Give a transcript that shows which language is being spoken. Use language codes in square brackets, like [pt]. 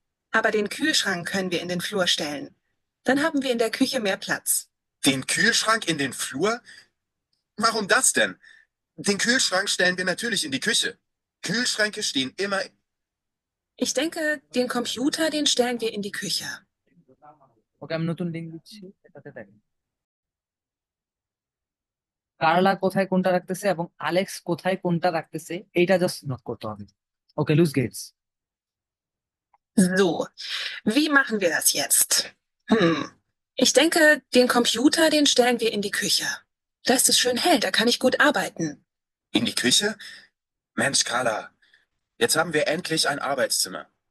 [de] Aber den Kühlschrank können wir in den Flur stellen. Dann haben wir in der Küche mehr Platz. Den Kühlschrank in den Flur? Warum das denn? Den Kühlschrank stellen wir natürlich in die Küche. Kühlschränke stehen immer. Ich denke, den Computer, den stellen wir in die Küche. [bn] ওকে আমি নতুন link দিচ্ছি, এটাতে দেখেন কার্লা কোথায় কোনটা রাখতেছে এবং Alex কোথায় কোনটা রাখতেছে, এইটা জাস্ট নোট করতে হবে। ওকে, loose Gates. [de] So, wie machen wir das jetzt? Ich denke, den Computer, den stellen wir in die Küche. Da ist es schön hell, da kann ich gut arbeiten. In die Küche? Mensch, Carla, jetzt haben wir endlich ein Arbeitszimmer.